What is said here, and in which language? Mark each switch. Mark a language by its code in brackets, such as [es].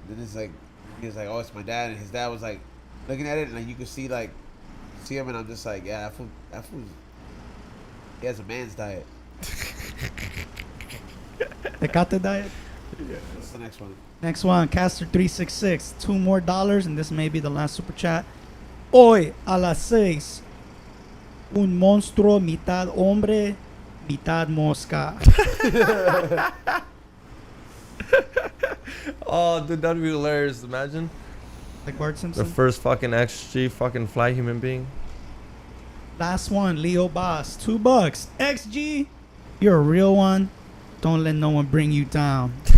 [en] And it's like, he was like, "Oh, it's my dad." And his dad was like, looking at it, and like you could see him, and I'm just like, "Yeah, that fool, he has a man's diet." Tecate diet. What's the next one? Next one, Caster366, $2 more, and this may be the last super chat. [es] Hoy a las 6, un monstruo mitad hombre, mitad mosca. [en] Oh, dude, that'd be hilarious. Imagine Like Bart the Simpson. first fucking XG fucking fly human being. Last one, Leo Boss, $2. XG, you're a real one. Don't let no one bring you down.